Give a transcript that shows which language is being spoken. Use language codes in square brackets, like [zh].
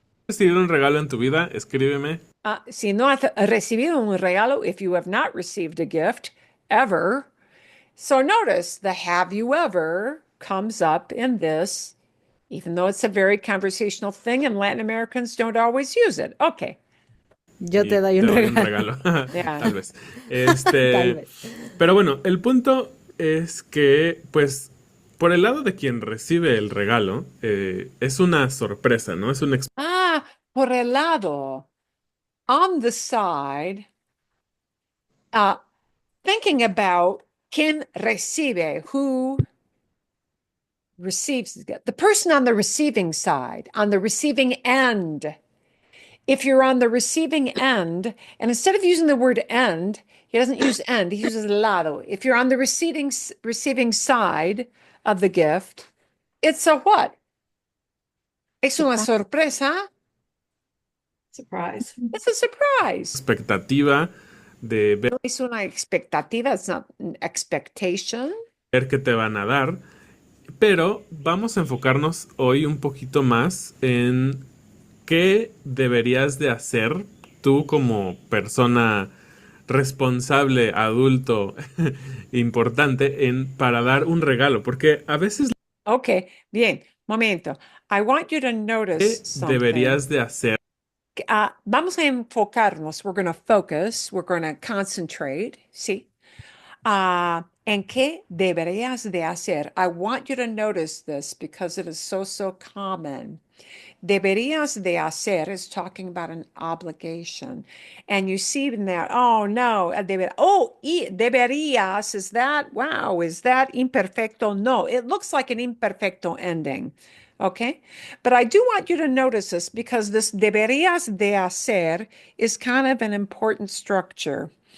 [es] recibido un regalo en tu vida, escríbeme. Si no has recibido un regalo, [en] if you have not received a gift ever, so notice the have you ever comes up in this, even though it's a very conversational thing and Latin Americans don't always use it. Okay. [es] Yo Y te doy un regalo. regalo. [en] Yeah. [es] Tal vez. Tal vez. Pero bueno, el punto es que, pues, por el lado de quien recibe el regalo, es una sorpresa, ¿no? Es un Por el lado, [en] on the side, thinking about [es] quien recibe, [en] who receives the person on the receiving side, on the receiving end. If you're on the receiving end, and instead of using the word end, he doesn't use end, he uses lado. If you're on the receiving side of the gift, it's a what? [es] Es una sorpresa. [en] Surprise. It's a surprise. [es] expectativa de No es una expectativa, [en] it's not an expectation. [es] ver qué te van a dar. Pero vamos a enfocarnos hoy un poquito más en qué deberías de hacer tú como persona responsable, adulto, importante para dar un regalo. Porque a veces Okay, bien, momento. [en] I want you to notice something. [es] deberías de hacer Vamos a enfocarnos. [en] We're going to focus. We're going to concentrate. [es] ¿Sí? ¿En qué deberías de hacer? [en] I want you to notice this because it is so common. Deberías de hacer is talking about an obligation. And you see in that, oh no, deberías, is that, wow, is that imperfecto? No, it looks like an imperfecto ending. Okay, but I do want you to notice this because this deberías de hacer is kind of an important structure.